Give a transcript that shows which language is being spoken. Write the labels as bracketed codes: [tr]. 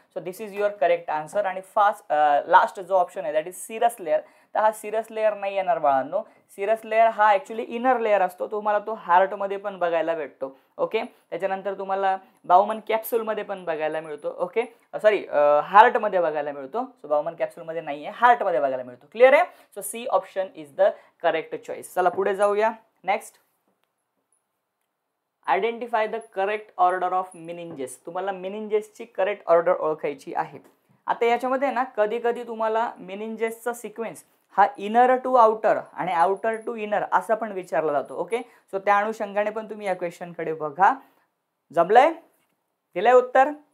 [en] So this is your correct answer. [mr] आणि last जो option आहे दॅट इज सिरस लेअर, तर हा सिरस लेअर नाही येणार बाळांनो। सिरस लेअर हा ऍक्च्युली इनर लेअर असतो, तुम्हाला तो हार्ट मध्ये पण बघायला भेटतो। ओके, त्याच्यानंतर तुम्हाला बाउमन कॅप्सूल मध्ये पण बघायला मिळतो। ओके, सॉरी, हार्ट मध्ये बघायला मिळतो। सो बाउमन कॅप्सूल मध्ये नाहीये, हार्ट मध्ये बघायला मिळतो। क्लिअर आहे। [en] So C option is the correct choice. [mr] चला पुढे जाऊया। [en] Next, identify the correct order of meninges. [mr] तुम्हाला मेनिंजेसची करेक्ट ऑर्डर ओळखायची आहे। आता याच्यामध्ये ना कधी कधी तुम्हाला मेनिंजेसचा सिक्वेन्स हा इनर टू आउटर आणि आउटर टू इनर असा पण विचारला जातो। ओके, सो त्या अनुषंगाने पण तुम्ही या क्वेश्चन कडे बघा। जमलंय? दिलंय उत्तर?